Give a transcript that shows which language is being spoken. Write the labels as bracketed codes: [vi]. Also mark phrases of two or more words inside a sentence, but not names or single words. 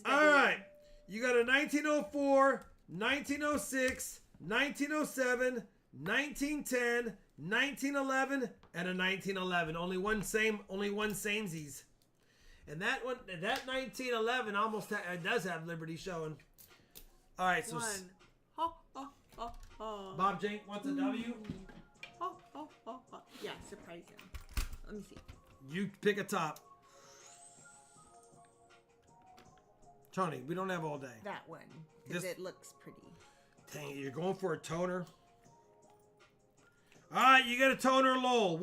[en] All right. You got a 1904, 1906, 1907, 1910, 1911, and a 1911. Only one samesies. And that one, that 1911 almost it does have Liberty showing. All right, so One. Ho, ho, ho, ho. Bob Jink wants a W. Ho, ho, ho, ho. Yeah, surprise him. Let me see. You pick a top. Tony, we don't have all day. That one. Because This- it looks pretty. Dang it, you're going for a toner. All right, you get a toner Lowell.